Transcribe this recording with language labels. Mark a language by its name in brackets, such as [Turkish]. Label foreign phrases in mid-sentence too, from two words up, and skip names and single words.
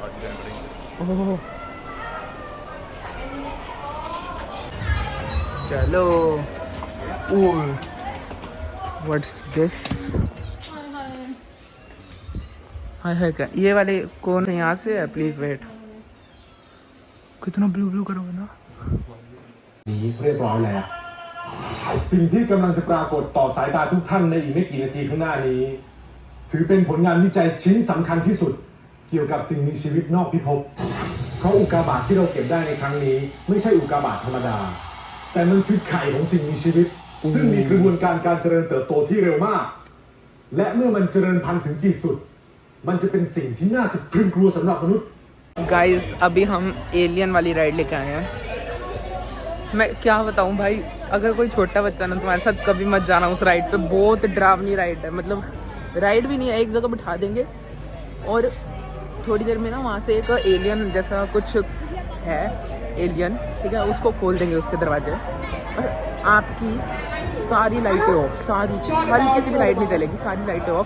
[Hindi] ओह चलो। [English] what's this? [Hindi] हाय हाय क्या ये वाले कौन है? यहाँ से है, [English] please wait. [Hindi] कितना ब्लू करोगे ना। [Thai] เรียบร้อยแล้วสิ่งที่กำลังจะปรากฏต่อสายตาทุกท่านในอีกไม่กี่นาทีข้างหน้านี้ถือเป็นผลงานวิจัยชิ้นสำคัญที่สุดเกี่ยวกับสิ่งมีชีวิตนอกพิภพเพราะอุกกาบาตที่เราเก็บได้ในครั้งนี้ไม่ใช่อุกกาบาตธรรมดาแต่มันคือไข่ของสิ่งมีชีวิตซึ่งมีกระบวนการเจริญเติบโตที่เร็วมากและเมื่อมันเจริญพันธุ์ถึงที่สุดมันจะเป็นสิ่งที่น่าสะพรึงกลัวสำหรับมนุษย์ [Hindi] गाइस अभी हम एलियन वाली राइड लेके आए हैं। मैं क्या बताऊं भाई, अगर कोई छोटा बच्चा ना तुम्हारे साथ कभी मत जाना उस राइड पे। बहुत डरावनी राइड है, मतलब राइड भी नहीं है, एक जगह बिठा देंगे और थोड़ी देर में ना वहाँ से एक एलियन जैसा कुछ है, एलियन, ठीक है, उसको खोल देंगे उसके दरवाजे, और आपकी सारी [English] lights off, [Hindi] सारी हल्की सी भी लाइट नहीं चलेगी, सारी [English] lights off.